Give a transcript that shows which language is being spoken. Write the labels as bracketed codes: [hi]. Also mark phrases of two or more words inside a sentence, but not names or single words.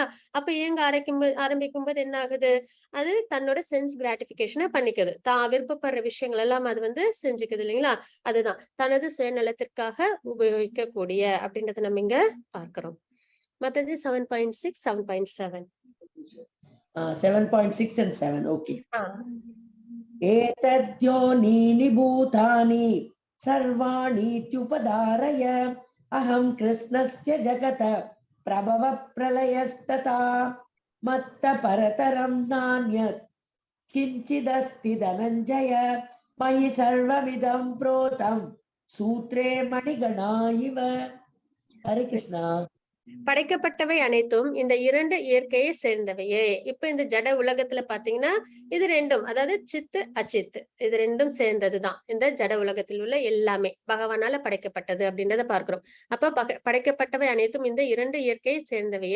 [ta] அப்ப இயங்க ஆரம்பிக்கும் போது என்ன ஆகுது? அது தன்னோட [en] sense gratification [ta] பண்ணிக்குது. தான் விருப்பப்படுற விஷயங்கள் எல்லாம் அது செஞ்சுக்குது இல்லைங்களா? அதுதான் தனது சுயநலத்திற்காக உபயோகிக்கக்கூடிய அப்படின்றத நம்ம இங்க பார்க்கிறோம். மத்தது 7.6, 7.7. 7.6 and 7. Okay. [sa] एतद्योनीनि भूतानि सर्वाणीत्युपधारय अहं कृष्णस्य जगत प्रभव प्रलयस्तथा मत्त परतरं नान्यत् किञ्चिदस्ति धनञ्जय मयि सर्वमिदं प्रोतं सूत्रे मणिगणा इव. हरे कृष्णा. [ta] படைக்கப்பட்டவை அனைத்தும் இந்த 2 இயற்கையை சேர்ந்தவையே. இப்ப இந்த ஜட உலகத்துல பாத்தீங்கன்னா இது ரெண்டும், அதாவது சித்து அச்சித்து, இது ரெண்டும் சேர்ந்ததுதான் இந்த ஜட உலகத்தில் உள்ள எல்லாமே பகவானால படைக்கப்பட்டது அப்படின்றத பார்க்கிறோம். அப்ப படைக்கப்பட்டவை அனைத்தும் இந்த 2 இயற்கையை சேர்ந்தவையே.